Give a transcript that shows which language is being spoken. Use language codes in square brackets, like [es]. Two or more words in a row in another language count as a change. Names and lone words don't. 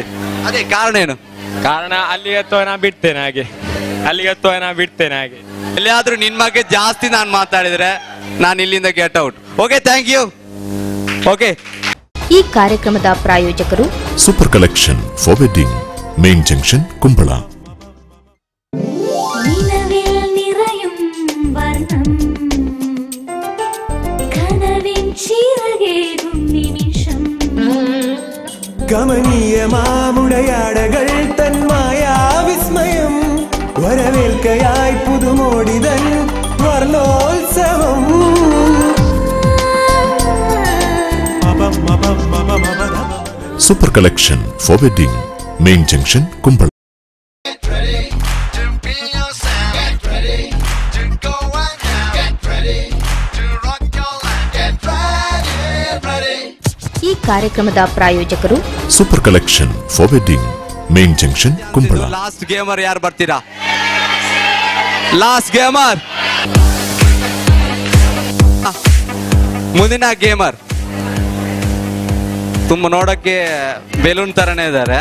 [kn] ಅದೇ ಕಾರಣ ಏನು? ಕಾರಣ ಅಲ್ಲಿಗೆ ಎತ್ತುವ ನಾ ಬಿಡ್ತೇನೆ ಹಾಗೆ, ಅಲ್ಲಿಗೆ ಎತ್ತುವ ನಾ ಬಿಡ್ತೇನೆ ಹಾಗೆ. ಎಲ್ಲಿಯಾದ್ರೂ ನಿನ್ ಬಗ್ಗೆ ಜಾಸ್ತಿ ನಾನು ಮಾತಾಡಿದ್ರೆ ನಾನು ಇಲ್ಲಿಂದ [en] get out. okay, thank you. okay, [kn] ಈ ಕಾರ್ಯಕ್ರಮದ ಪ್ರಾಯೋಜಕರು ಸೂಪರ್ ಕಲೆಕ್ಷನ್ ಫಾರ್ ವೆಡ್ಡಿಂಗ್, [ml] മെയിൻ ജംഗ്ഷൻ കുമ്പള. നിലവിൽ നിറയും വർണ്ണം കനവിൻ ചിറകേകും നിമിഷം കമനീയമാമുടയാടകൾ തന്മായ വിസ്മയം വരവേൽക്കയായി പുതുമോടിതൻ വർണ്ണോത്സവം. സൂപ്പർ കളക്ഷൻ ഫോർ വെഡ്ഡിംഗ്, മെയിൻ ജംഗ്ഷൻ കുമ്പള. [en] Get ready to be yourself. Get ready to go and now. Get ready to rock your land. Get ready. [kn] ಈ ಕಾರ್ಯಕ್ರಮದ ಪ್ರಾಯೋಜಕರು ಸೂಪರ್ ಕಲೆಕ್ಷನ್ ಫಾರ್ ವೆಡ್ಡಿಂಗ್, ಮೇನ್ ಜಂಕ್ಷನ್ ಕುಂಬಳ. [en] last gamer [kn] ಯಾರು ಬರ್ತೀರಾ? [en] last gamer, [kn] ಮುಂದಿನ ಗೇಮರ್ ತುಂಬಾ ನೋಡಕ್ಕೆ ಬೆಲೂನ್ ತರನೇ ಇದ್ದಾರೆ.